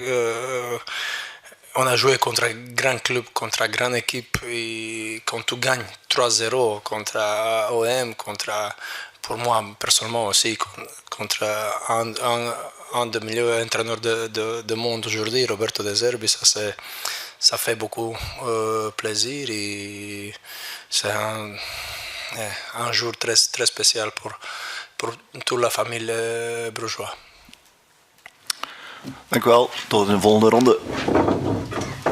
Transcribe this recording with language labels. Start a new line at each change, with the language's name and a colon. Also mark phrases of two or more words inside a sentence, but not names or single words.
French: On a joué contre un grand club, contre une grande équipe, et quand tu gagnes 3-0 contre OM, pour moi personnellement aussi, contre un des meilleurs entraîneurs du monde aujourd'hui, Roberto De Zerbi, ça fait beaucoup plaisir et c'est un jour très, très spécial pour toute la famille brugeoise.
Dutch: Dank u wel. Tot in de volgende ronde.